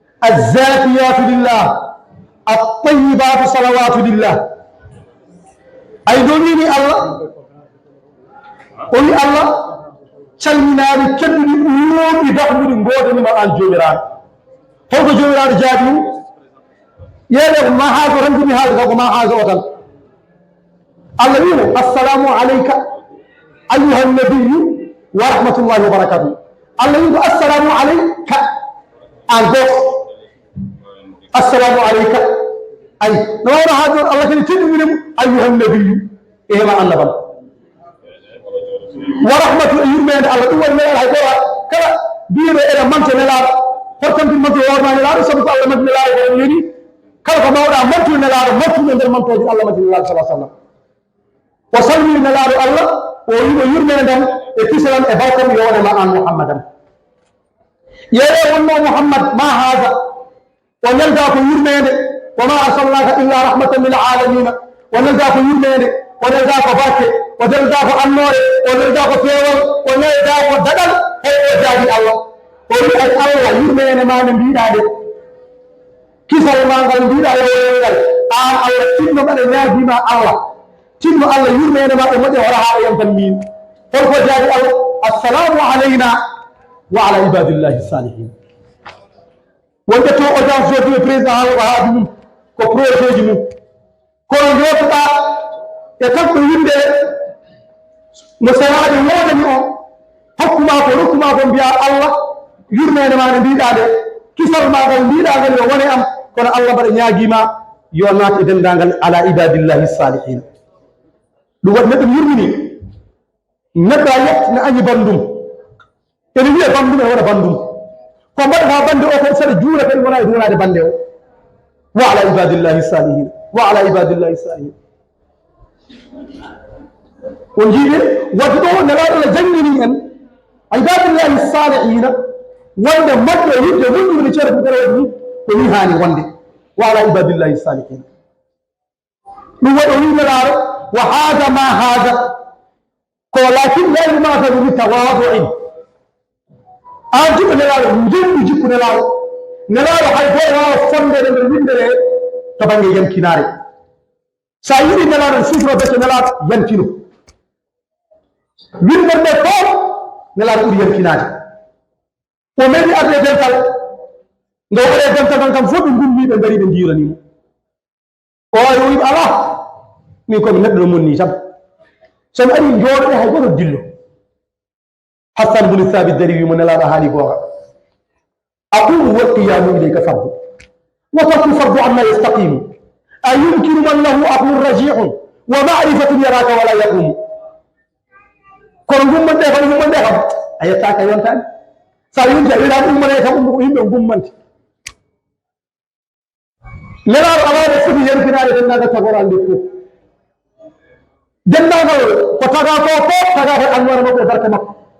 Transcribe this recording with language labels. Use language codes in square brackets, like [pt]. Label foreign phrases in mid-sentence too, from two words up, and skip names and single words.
[ar] الزاكيات لله، الطيبات صلوات لله. [ff] Ay, ɗo wini Allah, o wi Allah calminaani kedduɗi, o yooɓi daɓɓuɗi, ngoodanima aan joomiraaɗo. Holko joomiraaɗo jaabi ɗum? Yeeɗe ko ma haajo tan jimi haalde, ko ma haajo o tan. Allah wi mo, [ar] "السلام عليك أيها النبي ورحمة الله وبركاته." [ff] Allah wi mo, [ar] "السلام عليك," [ff] aan gooto. [ar] "السلام عليك." [ff] Ay, no wayno haa ɗon Allah kadi teddiniri mo, [ar] "أيها النبي," [ff] e hema annabam. [ar] "ورحمة," [ff] e yurmeende Allah. Ɗum waɗi meeɗa hay goto kala mbiyeɗo ene manto nelaaɗo, hortantin manto hoore ma nelaaɗo, sabu ko Allah manto nelaaɗo ko yoni. Kala ko mawɗa manto nelaaɗo, manto e nder mantoje Allah manto nelaaɗo [ar] صلى الله عليه وسلم. [ff] O salmini nelaaɗo Allah, o yimo yurmeendam e kisalam e bawkam yo wonema aan Muhammadam. Yeeɗe wonno Muhammad ma haaja, o nelda ko yurmeende, [ar] "وما أرسلناك إلا رحمة للعالمين." [ff] O nelda ko yurmeende, o nelda ko barke, o nelda ko annoore, o nelda ko feewal, o nelda ko daɗal, hey, o jaabi Allah. O wi, "Ay Allah, yurmeende ma nde mbiɗa nde. Kisal ma ngal mbiɗa e ngal, aan Allah tinno mbaɗa ñaagima Allah. Tinno Allah yurmeende ma e moƴƴe wala haa e yam tan min." Holko jaabi Allah? [ar] "السلام علينا وعلى عباد الله الصالحين." [ff] Wonde to audience jooɗi e président haala ko haaju mum, ko projet ji mum. Kono jooɗoɗa e kanko yimɓe no saraaɓe woodani o, hokkuma ko, rokkuma ko, mbiya, "Allah, yurmeende ma nde mbiɗa nde, kisal ma ngal mbiɗa ngal yo wone am." Kono Allah mbaɗa ñaagima yo naat e dendagal [ar] على عباد الله الصالحين. [ff] Ɗum waɗi neɗɗo yurmini, neɗɗo a yett ne añi bandum. Ene wiya bandum, ene waɗa bandum. Ko mbaɗata bande o ko saɗa juura kadi wona e duwonade bande o. [ar] وعلى عباد الله الصالحين، وعلى عباد الله الصالحين. [ff] On jiiɓe, wadde ɗo nelaɗo Allah jangini en, [ar] عباد الله الصالحين, [ff] wonde moƴƴo yidde moƴƴude ceerno Fouta Rawane ni, ko ni hani wonde. [ar] وعلى عباد الله الصالحين. [ff] Ɗum waɗi o wi nelaɗo, [ar] "وهذا ما هذا ko لكن لا يماثل بتواضع. [ff] An jiɗɗo nelaɗo, jimɗi jikku nelaɗo. Nelaɗo hay goto wawa fondede nder windere to banggue yankinare. Sa yiɗi nelaɗo sutoro becce nelaɗo yantino. Windere nde fof nelaɗo ɓuuri yankinade. O meɗi arde dental, nde o waɗe dental tan kam fof ɓe gummi ɓe ngari ɓe jiranimo. O wawi o wi, "Ala, min komi neɗɗo no monni tan." So mi ari jooɗo hay goto dillo. Hassan bin Thabit dari wimo nelaɗo haali gonga. [ar] "أقوم والقيام إليك فرض. وترك فرض أما يستقيم. أيمكن من له عقل راجع ومعرفة يراك ولا يقوم." [ff] Kono gummanɗe kam, gummanɗe kam, a yettaka yontani. Sa yonti a wiɗa ummane kam, ummo ko yimɓe gummanti. Nelaɗo alaade foti yontinade tan naga tagoral nde fof. Dendagal ko taga ko fof, taga ko anwar makko e barka makko.